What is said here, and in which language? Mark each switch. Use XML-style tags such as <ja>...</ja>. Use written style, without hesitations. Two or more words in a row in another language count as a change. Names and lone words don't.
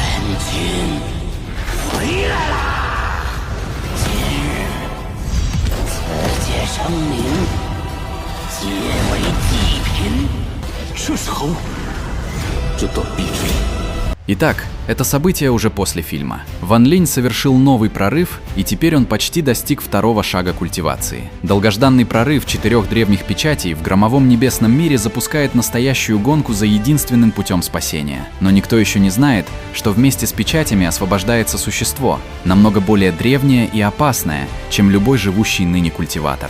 <zh>君回来啦！今日此界生灵皆为祭品。这是何物？这断臂之力。</zh> <ru>Итак, это событие уже после фильма. Ван Линь совершил новый прорыв, и теперь он почти достиг второго шага культивации. Долгожданный прорыв 4 древних печатей в громовом небесном мире запускает настоящую гонку за единственным путем спасения. Но никто еще не знает, что вместе с печатями освобождается существо, намного более древнее и опасное, чем любой живущий ныне культиватор.</ru>